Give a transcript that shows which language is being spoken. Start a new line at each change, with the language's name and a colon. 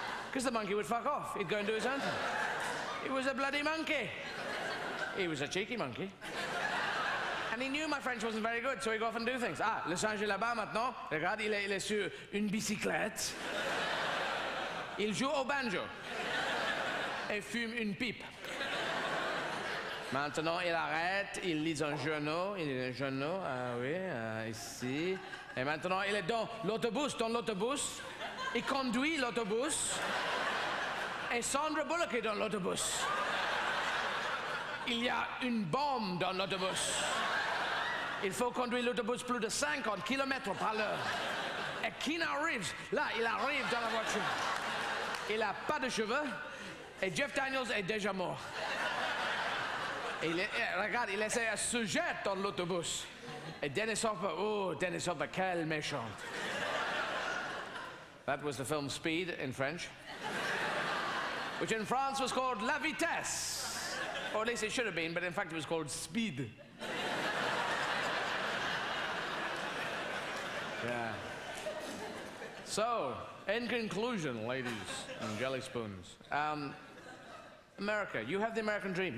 English: Because the monkey would fuck off. He'd go and do his own thing. He was a bloody monkey. He was a cheeky monkey. And he knew my French wasn't very good, so he'd go off and do things.
French: Ah, le singe est là-bas maintenant. Regarde, il est sur une bicyclette. Il joue au banjo. Et fume une pipe. Maintenant, il arrête, il lit un journal. Ah oui, ici. Et maintenant, il est dans l'autobus. Il conduit l'autobus. Et Sandra Bullock est dans l'autobus. Il y a une bombe dans l'autobus. Il faut conduire l'autobus plus de 50 km par l'heure. Et Keanu Reeves, là, il arrive dans la voiture. Il n'a pas de cheveux. Et Jeff Daniels est déjà mort. Et regarde, il essaie à se jeter dans l'autobus. Et Dennis Hopper, quelle méchante.
English: That was the film Speed in French, which in France was called La Vitesse. Or at least it should have been, but in fact it was called Speed. Yeah. So, in conclusion, ladies and jelly spoons, America, you have the American dream.